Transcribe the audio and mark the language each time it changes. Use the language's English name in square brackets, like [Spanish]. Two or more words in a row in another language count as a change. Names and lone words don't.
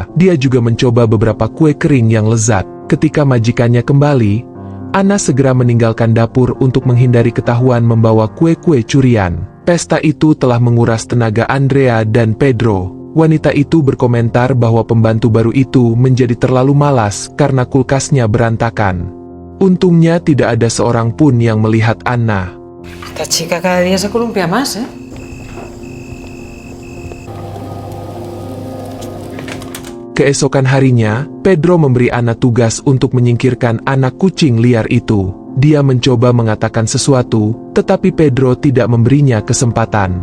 [Indonesian] Dia juga mencoba beberapa kue kering yang lezat. Ketika majikannya kembali, Anna segera meninggalkan dapur untuk menghindari ketahuan membawa kue-kue curian. Pesta itu telah menguras tenaga Andrea dan Pedro. Wanita itu berkomentar bahwa pembantu baru itu menjadi terlalu malas karena kulkasnya berantakan. Untungnya tidak ada seorang pun yang melihat Anna. [Spanish] Esta chica cada día se columpia más, ¿eh? [Indonesian] Keesokan harinya, Pedro memberi Anna tugas untuk menyingkirkan anak kucing liar itu. Dia mencoba mengatakan sesuatu, tetapi Pedro tidak memberinya kesempatan.